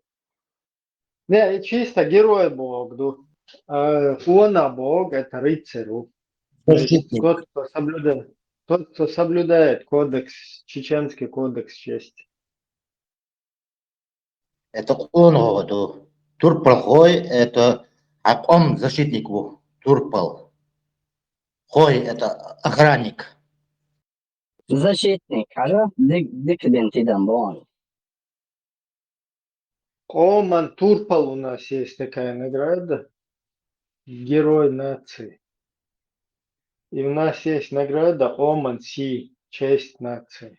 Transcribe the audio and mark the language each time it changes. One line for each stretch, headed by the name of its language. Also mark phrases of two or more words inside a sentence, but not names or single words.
Russian: Не, чисто герой Бог, она Бог, это рыцарь. Защитник. Тот, кто соблюдает кодекс, чеченский кодекс чести. Это он говорит. Турпал хой, это он защитник был. Турпал. Хой, это охранник. защитник, хорошо? Дикденти Дамбон. Оман Турпал у нас есть такая награда. Герой нации. И у нас есть награда Оман Си, честь нации.